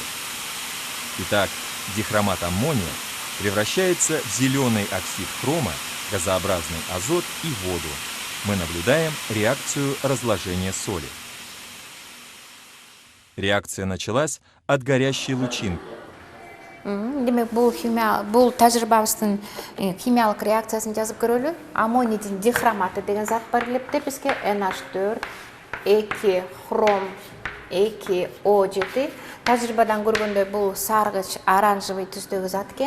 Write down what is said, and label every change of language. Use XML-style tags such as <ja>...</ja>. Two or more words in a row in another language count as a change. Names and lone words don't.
<ru>Итак, дихромат аммония превращается в зеленый оксид хрома, газообразный азот и воду. Мы наблюдаем реакцию разложения соли. Реакция началась от горящей лучинки.</ru> <ky>Демек, бул тажрыйбабыздын химиялык реакциясын жазып көрөлү. Аммонийдин дихроматы деген зат бар элепте бизге NH4, 2 хром, 2 O7. Тажрыйбадан көргөндөй бул саргыч оранжевый түстөгү зат экен.</ky>